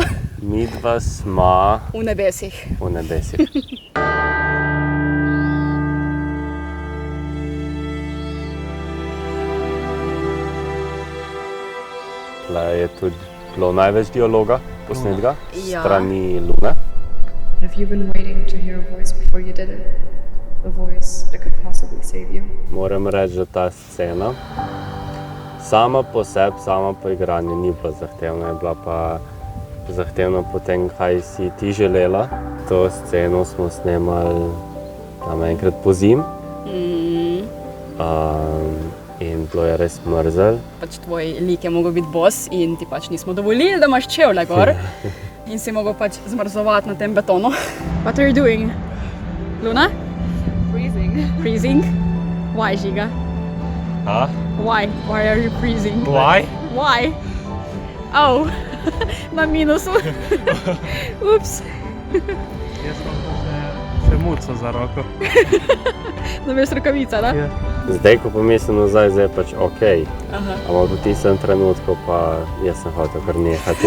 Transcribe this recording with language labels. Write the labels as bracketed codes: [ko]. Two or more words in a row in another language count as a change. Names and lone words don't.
[sl] Midva smo V nebesih. v nebesih. Tle je tudi bilo največ dialoga posnetka strani Lune. [en] Have you been waiting to hear a voice before you did it? A voice that could possibly save you? [sl] Moram reči, da ta scena sama po sebi, sama po igranju ni bila zahtevna, je bila pa zahtevna po tem, kaj si ti želela. To sceno smo snemali tam enkrat po zim. In bilo je res mrzel. Pač tvoj lik je mogel biti bos in ti pač nismo dovolili, da imaš čevlje gor. In si mogel pač zmrzovati na tem betonu. [en] What are you doing? Luna? Freezing? Why, Žiga? Why? Why are you freezing? Why? Why? [sl] Oh, na minusu. Ups. Jaz sem pa še muco za roko. Namesto rokavica, da? Ja. Zdaj, ko pomislim nazaj, zdaj je pač ok. Aha. Ampak v tistem trenutku pa jaz sem hotel kar nehati.